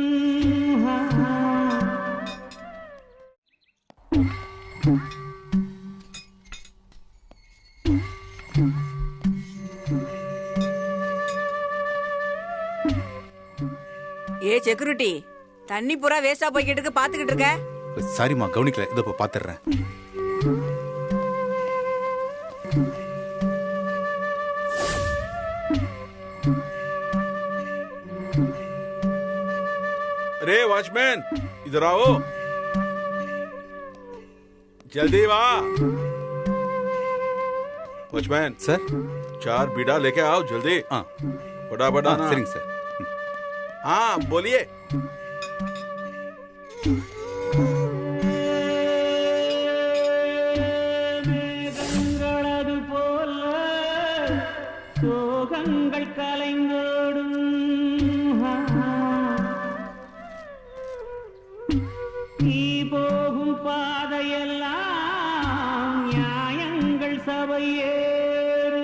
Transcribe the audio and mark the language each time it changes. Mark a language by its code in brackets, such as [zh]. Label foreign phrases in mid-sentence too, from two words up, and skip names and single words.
[ta] ஏ செக்யூரிட்டி, தண்ணி பூரா வேஸ்டா போய்கிட்டு இருக்கு, பாத்துக்கிட்டு இருக்க? சாரிம்மா, கவனிக்கல. இதோ இப்போ பாத்துறேன். [hi] अरे वॉचमैन, इधर आओ, जल्दी वाह। वॉचमैन सर, 4 बीड़ा लेके आओ जल्दी। फटाफट आना। [ta] சரிங்க சார். [hi] हाँ बोलिए। [ta] மேகங்களது போல சோகங்கள் கலைந்தோடும். நீ போகும் பாதையெல்லாம் நியாயங்கள் சபையேறு.